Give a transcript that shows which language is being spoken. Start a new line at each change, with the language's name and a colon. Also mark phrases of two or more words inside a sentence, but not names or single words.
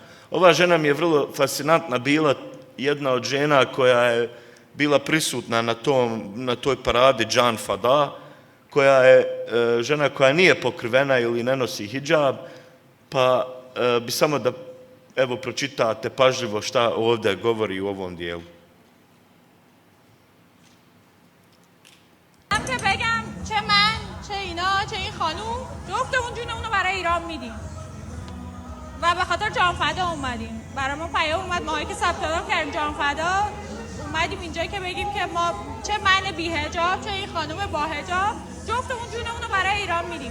Bosnian: Ova žena mi je vrlo fascinantna bila, jedna od žena koja je bila prisutna na toj paradi Džan Fada, koja je žena koja nije pokrivena ili ne nosi hidžab, pa bi samo da pročitate pažljivo šta ovdje govori u ovom dijelu.
Persian: که بگم چه من چه اینا چه این خانوم جفتمون جونمونو برای ایران میدیم و به خاطر جان فدا اومدیم. برامون پیام اومد ماهایی که ثبت نام کردیم جان فدا اومدیم اینجا که بگیم که ما چه من بی حجاب چه این خانم با حجاب جفتمون جونمونو برای ایران میدیم.